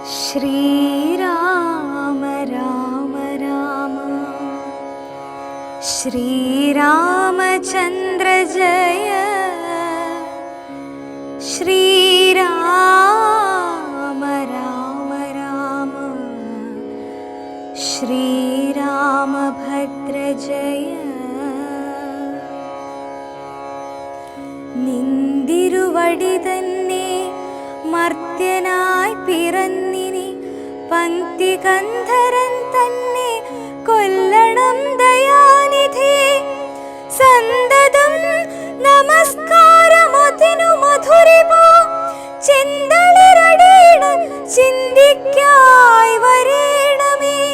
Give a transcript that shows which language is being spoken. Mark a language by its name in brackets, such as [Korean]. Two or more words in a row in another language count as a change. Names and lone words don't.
[Sanskrit] श्रीराम राम राम श्रीरामचन्द्र जय श्रीराम राम राम श्रीरामभद्र जय [Malayalam] നിന്തിരുവടി തന്നെ മർത്യനായി പിറന്നിനി പങ്ക്തി ഗന്ധരൻ തന്നെ കൊല്ലണം ദയാനിധി സന്തതം നമസ്കാരമതിനു മധുരിപോ ചിന്തളിരടീണ ചിന്തിക്കായി വരേണമേ